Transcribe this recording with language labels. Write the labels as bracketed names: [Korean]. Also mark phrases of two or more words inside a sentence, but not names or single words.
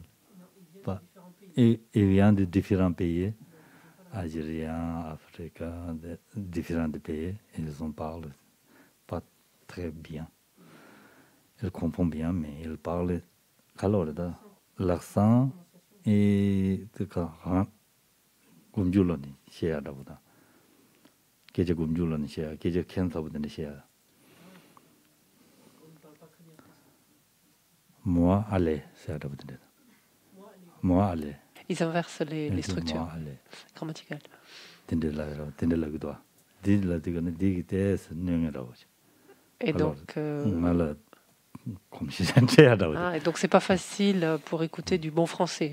[French] Ils viennent de différents pays, algériens, africains, de différents pays. Ils en parlent pas très bien. Ils comprennent bien, mais ils parlent alors l'accent et gumjuloni share dabuda. Keje gumjuloni share, keje kensa budani share. Moi aller share dabuda. Moi aller. Ils inversent les structures grammaticales. Et donc, et donc c'est pas facile pour écouter du bon français.